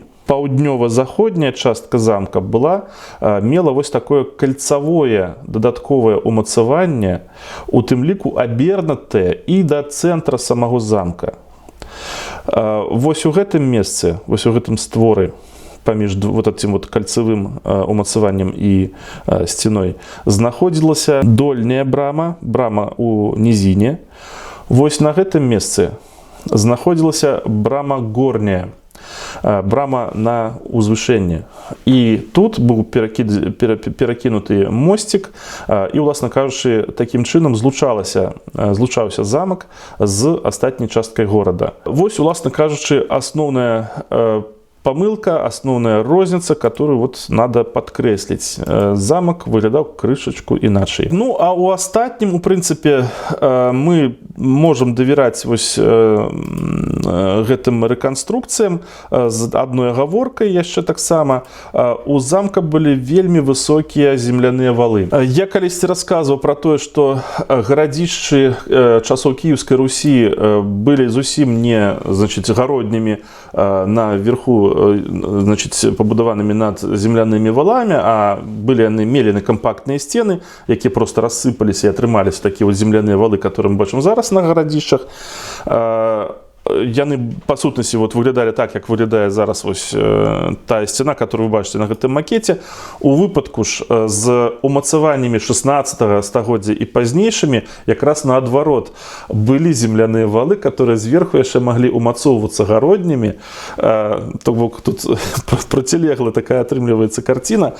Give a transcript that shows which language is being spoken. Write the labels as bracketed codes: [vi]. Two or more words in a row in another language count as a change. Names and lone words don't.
[be] Паўднёва-заходняя частка замка мела вось такое кальцавое дадатковае умацаванне, у тым ліку абернутае і да цэнтра самого замка. Вось у гэтым месцы, вось у гэтым створы, паміж [ru] вот этим вот [be] кальцавым умацаваннем і сцяной, знаходзілася дольняя брама у нізіне. Вось на гэтым месцы знаходзілася брама горняя, брама на узвышэнне. І тут быў перакінуты мосцік, і, уласна кажучы, такім чынам злучаўся замак з астатняй часткай горада. Вось, уласна кажучы, асноўная помылка, [ru] основная розница, которую вот надо подкреслить. Замок выглядал крышечку иначе. [be] Ну, а у астатнім, [ru] у принципе, мы можем [be] давяраць вось гэтым рэканструкцыям з адной агаворкай яшчэ таксама. У замка былі вельмі высокія земляныя валы. Я калісьці расказваў пра тое, што гарадзішчы часоў Кіеўскай Русі былі зусім не, значит, гароднімі наверху, значит, пабудаванымі над землянымі валами, а былі яны мелі кампактныя сцены, якія просто рассыпаліся і атрымаліся такія вот земляныя валы, которые мы бачым зараз на гарадзішчах. Яны па сутнасці вот выглядалі так, як выглядае зараз вось тая сцена, которую вы бачыце на гэтым макете. У выпадку ж з умацаваннямі 16 стагоддзя і пазнейшымі якраз наадварот былі земляныя валы, которые зверху яшчэ маглі умацоўвацца гароднімі. То бок тут процілегла такая атрымліваецца карціна.